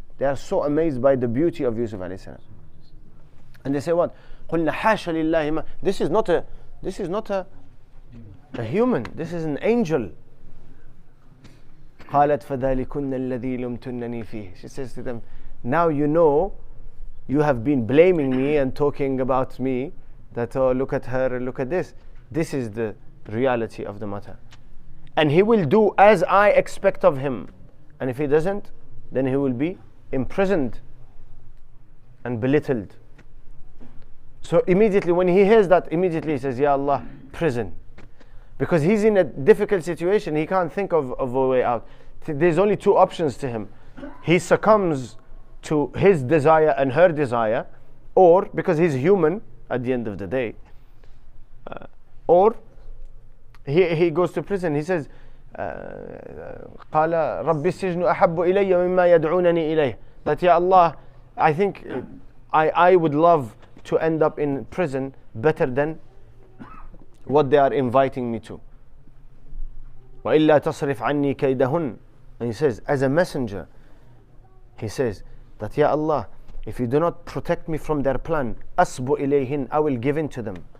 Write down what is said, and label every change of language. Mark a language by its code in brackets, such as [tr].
[en] They are so amazed by the beauty of Yusuf alayhi salam. And they say what? [ar] قُلْنَا حَاشَ لِلَّهِ مَا. [en] This is not a human, this is an angel. [ar] قالت فذلكن الذي لمتنني فيه. [en] She says to them, now you know, you have been blaming me and talking about me, that, oh, look at her, look at this. This is the reality of the matter. And he will do as I expect of him. And if he doesn't, then he will be imprisoned and belittled. So immediately when he hears that, immediately he says, Ya Allah, prison. Because he's in a difficult situation, he can't think of a way out. There's only two options to him. He succumbs to his desire and her desire, or because he's human at the end of the day, or he goes to prison. He says, [ar] قال رب السجن أحب إلي مما يدعونني إليه. [en] That, Ya Allah, I think I would love to end up in prison better than what they are inviting me to. [ar] وَإِلَّا تَصْرِفْ عَنِّي كَيْدَهُنْ. [en] And he says, as a messenger, he says that, Ya Allah, if you do not protect me from their plan, [ar] أَصْبُ إِلَيْهِنْ, [en] I will give in to them.